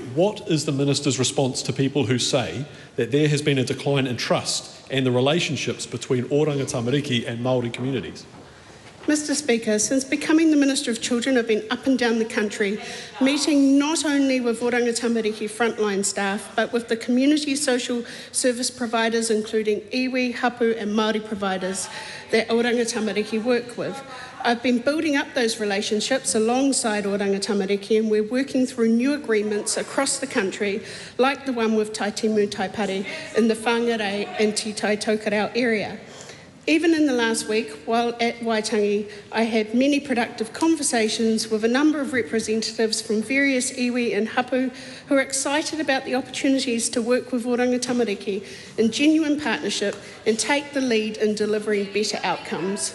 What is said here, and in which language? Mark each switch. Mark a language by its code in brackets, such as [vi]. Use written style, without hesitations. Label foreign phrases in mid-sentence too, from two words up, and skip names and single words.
[en] What is the Minister's response to people who say that there has been a decline in trust and the relationships between Oranga Tamariki and Māori communities? Mr Speaker, since becoming the Minister of Children, I've been up and down the country, meeting not only with Oranga Tamariki frontline staff, but with the community social service providers, including iwi, hapu and Māori providers that Oranga Tamariki work with. I've been building up those relationships alongside Oranga Tamariki, and we're working through new agreements across the country, like the one with Taitimu Taipari in the Whangarei and Te Tai Tokerau area. Even in the last week, while at Waitangi, I had many productive conversations with a number of representatives from various iwi and hapu who are excited about the opportunities to work with Oranga Tamariki in genuine partnership and take the lead in delivering better outcomes.